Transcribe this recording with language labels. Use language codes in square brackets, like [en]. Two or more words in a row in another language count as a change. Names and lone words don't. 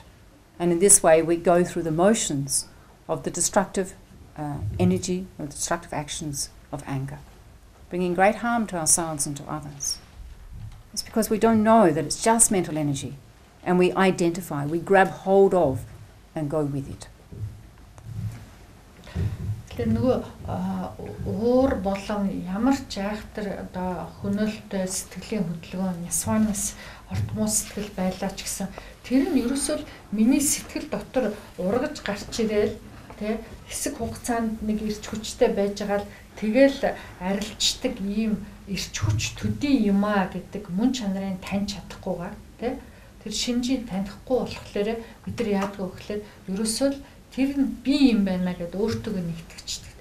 [en] And in this way we go through the motions of the destructive energy or the destructive actions of anger, bringing great harm to ourselves and to others. It's because we don't know that it's just mental energy, and we identify, we grab hold of and go with it. [mn] Тэгэхээр нөгөө уур болон ямар ч айхтар одоо хөнөөлтөй сэтгэлийн хөдөлгөөн нясванаас ортмоо сэтгэл байлаа ч гэсэн тэр нь ерөөсөө миний сэтгэл дотор ургаж гарч ирээл тэ хэсэг хугацаанд нэг ирч хүчтэй байж байгаа л тэгэл арилждаг ийм ирч хүч төдий юм аа гэдэг мөн чанарыг таньж чадахгүйгээр тэ тэр шинжийг танихгүй болохоор бид нар яадаг вэ гэхээр ерөөсөө тэр нь би юм байна гэдээ өөртөө нэгтгэждэг.